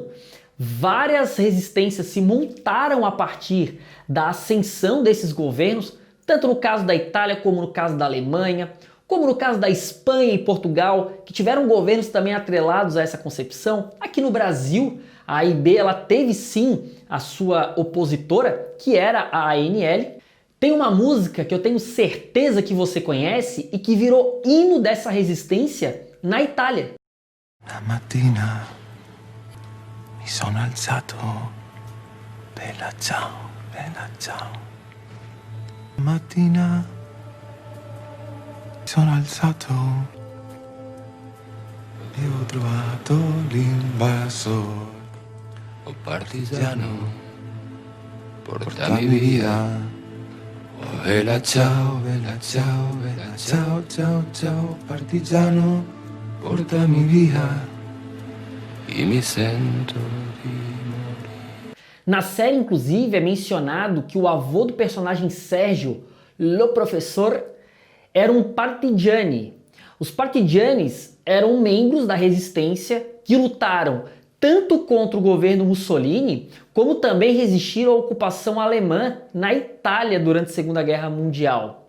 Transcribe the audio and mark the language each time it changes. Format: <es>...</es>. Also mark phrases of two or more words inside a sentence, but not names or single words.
<pt>Várias resistências se montaram a partir da ascensão desses governos, tanto no caso da Itália como no caso da Alemanha, como no caso da Espanha e Portugal, que tiveram governos também atrelados a essa concepção. Aqui no Brasil, a AIB ela teve sim a sua opositora, que era a ANL. Tem uma música que eu tenho certeza que você conhece e que virou hino dessa resistência na Itália.</pt> <it>La mattina mi sono alzato, bella ciao, bella ciao. La mattina mi sono alzato e ho trovato l'invasor. Oh partigiano, portami via. Oh bella ciao, bella ciao, bella ciao, ciao, ciao. Partigiano, portami via. E me sento di morire.</it> <pt>Na série, inclusive, é mencionado que o avô do personagem Sérgio, lo professor, era um partigiani. Os partigianes eram membros da resistência que lutaram tanto contra o governo Mussolini, como também resistiram à ocupação alemã na Itália durante a Segunda Guerra Mundial.</pt>